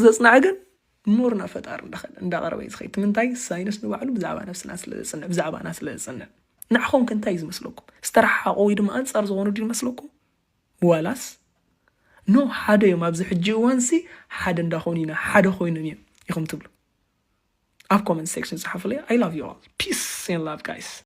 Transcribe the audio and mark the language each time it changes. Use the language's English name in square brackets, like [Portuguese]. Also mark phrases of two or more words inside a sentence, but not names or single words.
[Tigrinya] ዘጽንዐ ግን ሞርና ፈጣሪ እንዳቀረበ እዩ ዝኸይድ ምንታይ ሳይንስ ንባዕሉ ብዛዕባ ነፍስና ስለ ዘጽንዕ ብዛዕባና ስለ ዘጽንዕ ንዕኹም እንታይ ዝመስለኩም ዝተረሓቆ ወይ ድማ ኣንጻር ዝኾኑ ድ ይመስለኩም ዋላስ ኖ ሓደ እዮም ኣብዚ ሕጂ እዋንሲ ሓደ እንዳኾኑ ኢና ሓደ ኮይኖም እዮም ኢኹም ትብሉ ኣብ [English] comment section [Tigrinya] ጽሓፉ ለይ [English] I love you all peace and love guys